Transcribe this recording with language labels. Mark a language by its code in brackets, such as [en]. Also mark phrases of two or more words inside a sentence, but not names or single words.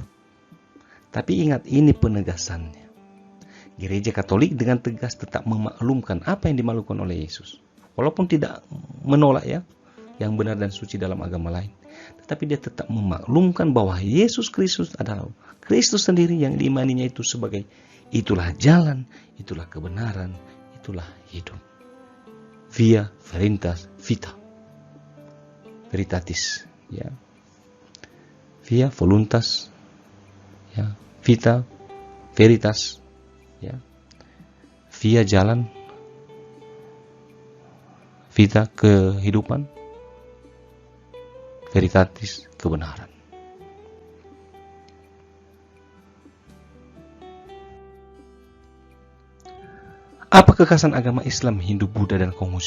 [id] Tapi ingat, ini penegasannya. Gereja Katolik dengan tegas tetap memaklumkan apa yang dimaklumkan oleh Yesus. Walaupun tidak menolak ya yang benar dan suci dalam agama lain. Tetapi dia tetap memaklumkan bahwa Yesus Kristus adalah Kristus sendiri yang diimaninya itu sebagai itulah jalan, itulah kebenaran, itulah hidup. [la] Via Veritas Vita. Veritatis, ya. Via Voluntas, ya. Vita Veritas, [id] ya. Via jalan, Vita kehidupan, Veritatis kebenaran. Apa kekhasan agama Islam, Hindu, Buddha, dan Konghucu?